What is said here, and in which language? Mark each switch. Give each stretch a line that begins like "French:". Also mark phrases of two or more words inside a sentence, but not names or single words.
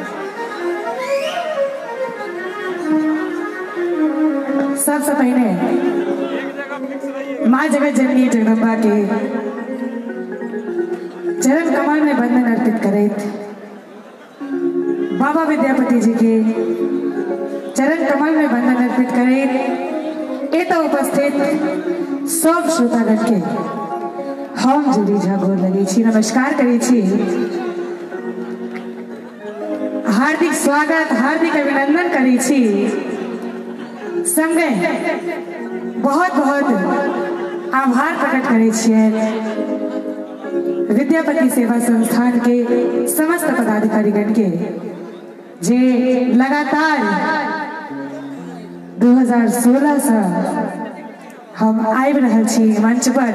Maithili: सबसे पहले माँ जगत जननी जगदम्बा के चरण कमल में बंधन अर्पित करैत, बाबा विद्यापति जी के चरण कमल में बंधन अर्पित करें। एत उपस्थित सब श्रोतागण के हम जूली झा गोर लगे छी, नमस्कार करे छी। हार्दिक स्वागत, हार्दिक अभिनंदन करे छी। संगे बहुत बहुत आभार प्रकट करे छियै विद्यापति सेवा संस्थान के समस्त पदाधिकारीगण के, जे लगातार 2016 से हम आबि रहल छी मंच पर।